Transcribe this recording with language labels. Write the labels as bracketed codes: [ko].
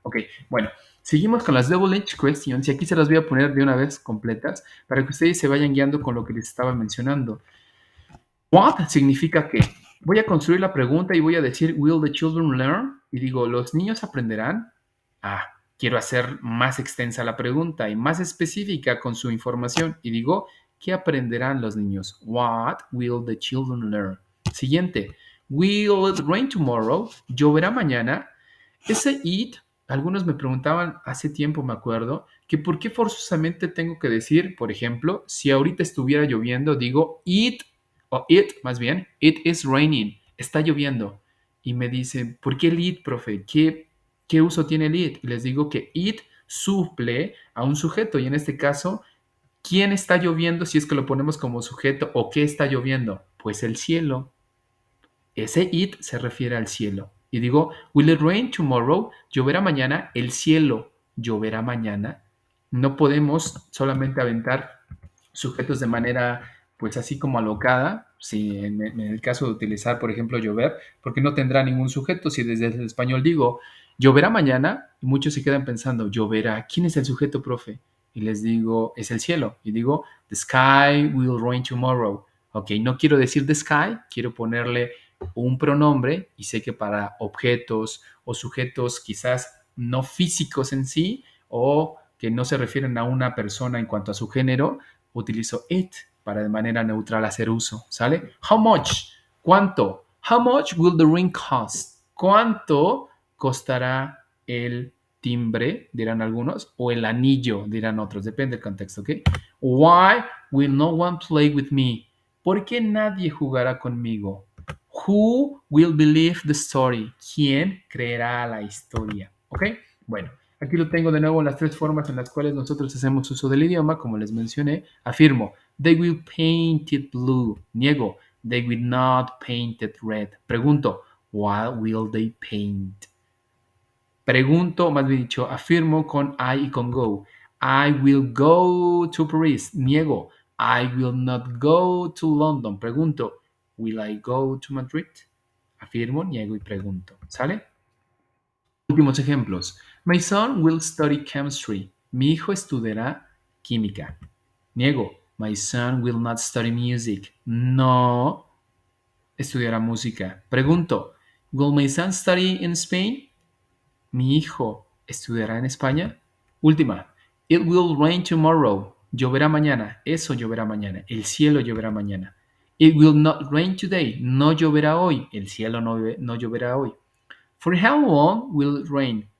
[es] Ok, bueno, seguimos con las double edge questions y aquí se las voy a poner de una vez completas para que ustedes se vayan guiando con lo que les estaba mencionando. What significa que voy a construir la pregunta y voy a decir, [en] will the children learn? [es] Y digo, ¿los niños aprenderán? Ah, quiero hacer más extensa la pregunta y más específica con su información. Y digo, ¿qué aprenderán los niños? [en] What will the children learn? [es] Siguiente, [en] will it rain tomorrow? [es] ¿Lloverá mañana? Ese it, algunos me preguntaban hace tiempo, me acuerdo, que por qué forzosamente tengo que decir, por ejemplo, si ahorita estuviera lloviendo, digo it más bien, [en] it is raining, [es] está lloviendo. Y me dicen, ¿por qué el it, profe? ¿Qué uso tiene el it? Y les digo que it suple a un sujeto y en este caso, ¿quién está lloviendo si es que lo ponemos como sujeto o qué está lloviendo? Pues el cielo. Ese it se refiere al cielo. Y digo, [en] will it rain tomorrow? [es] ¿Lloverá mañana? El cielo lloverá mañana. No podemos solamente aventar sujetos de manera, pues así como alocada, si en el caso de utilizar, por ejemplo, llover, porque no tendrá ningún sujeto. Si desde el español digo, lloverá mañana, y muchos se quedan pensando, lloverá, ¿quién es el sujeto, profe? Y les digo, es el cielo. Y digo, [en] the sky will rain tomorrow. [es] Ok, no quiero decir the sky, quiero ponerle un pronombre y sé que para objetos o sujetos quizás no físicos en sí o que no se refieren a una persona en cuanto a su género, utilizo it para de manera neutral hacer uso, ¿sale? [en] How much? [es] ¿Cuánto? [en] How much will the ring cost? [es] ¿Cuánto costará el timbre, dirán algunos, o el anillo, dirán otros, depende del contexto, ¿ok? [en] Why will no one play with me? [es] ¿Por qué nadie jugará conmigo? [en] Who will believe the story? [es] ¿Quién creerá la historia? ¿Ok? Bueno, aquí lo tengo de nuevo las tres formas en las cuales nosotros hacemos uso del idioma, como les mencioné. Afirmo, [en] they will paint it blue. [es] Niego, [en] they will not paint it red. [es] Pregunto, [en] what will they paint? [es] Pregunto, más bien dicho, afirmo con I y con go. [en] I will go to Paris. [es] Niego, [en] I will not go to London. [es] Pregunto, [en] will I go to Madrid? [es] Afirmo, niego y pregunto. ¿Sale? Últimos ejemplos. [en] My son will study chemistry. [es] Mi hijo estudiará química. Niego. [en] My son will not study music. [es] No estudiará música. Pregunto. [en] Will my son study in Spain? [es] Mi hijo estudiará en España. Última. [en] It will rain tomorrow. [es] Lloverá mañana. Eso lloverá mañana. El cielo lloverá mañana. [en] It will not rain today. [es] No lloverá hoy. El cielo no lloverá hoy. [en] For how long will it rain?